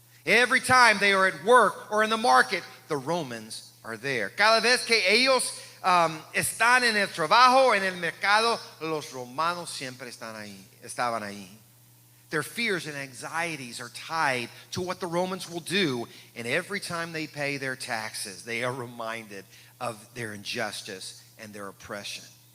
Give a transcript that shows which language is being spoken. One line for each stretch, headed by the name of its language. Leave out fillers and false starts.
English: Every time they are at work or in the market, the Romans are there.
Spanish: Cada vez que ellos están en el trabajo o en el mercado, los romanos siempre estaban ahí.
English: Their fears and anxieties are tied to what the Romans will do, and every time they pay their taxes, they are reminded of their injustice and their oppression.